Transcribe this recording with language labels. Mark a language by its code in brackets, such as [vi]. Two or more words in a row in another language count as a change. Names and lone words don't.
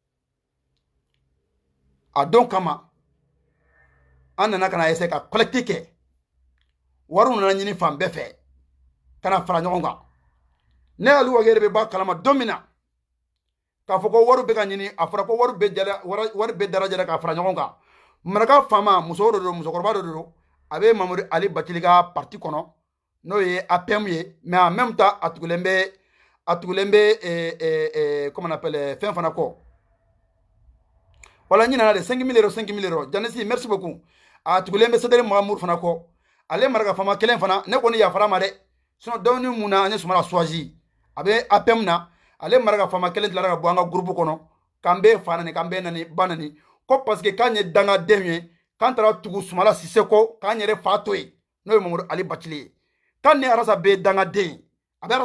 [bm] a don kama an nana ka na essayer ka collecte kɛ wariw nana ɲini fan bɛɛ fɛ ka na fara ɲɔgɔn kan ne Ali Wage bɛ bɔ kalama don min na k'a fɔ ko wariw bɛ ka ɲini a fɔra ko wari bɛɛ darajɛra ka fara ɲɔgɔn kan maraka faama muso dɔ don musokɔrɔba dɔ don a bɛ Mamadu Ali Batili ka parti kɔnɔ n'o ye APM ye [fr] mais en même temps [bm] a tugulen bɛ [fr] comment on appelle [bm] fɛn fana kɔ wala ɲinana de 5 000 euros Janesi [fr] merci beaucoup [bm] a tugulen bɛ Sederi Mahamudu fana kɔ ale maraka faama kelen fana ne kɔni yafara ma dɛ sinon dɔɔni mun na an ye Sumala choisi a bɛ APM na ale maraka faama kelen tilara ka bɔ an ka groupe kɔnɔ k'an bɛ fa nani k'an bɛ nani ba nani ko [fr] parce que [bm] k'an ye dangaden ye k'an taara tugu Sumala Sise kɔ k'an yɛrɛ fa to yen n'o ye Mamadu Ali Batili ye k'an ni arasa bɛ dangaden a bɛ